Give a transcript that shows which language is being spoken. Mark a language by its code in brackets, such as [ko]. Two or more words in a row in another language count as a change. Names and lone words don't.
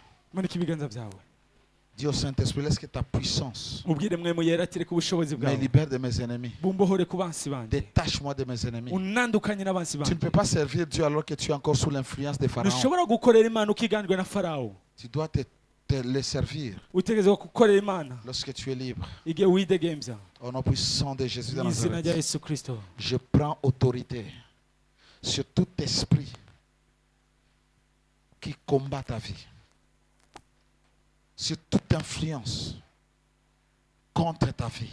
[fr] Dis au Saint-Esprit, laisse que ta puissance me libère de mes ennemis. Détache-moi de mes ennemis. Tu ne peux pas servir Dieu alors que tu es encore sous l'influence des pharaons. Tu dois te les servir [rn] utegerezwa gukorera Imana [fr] lorsque tu es libre. [rn] igihe widegemvya. [fr] Au nom puissant de Jésus de [rn] Mu izina rya [fr] Nazareth, [rn] Yesu Kristo, [fr] je prends autorité sur tout esprit qui combat ta vie, sur toute influence contre ta vie.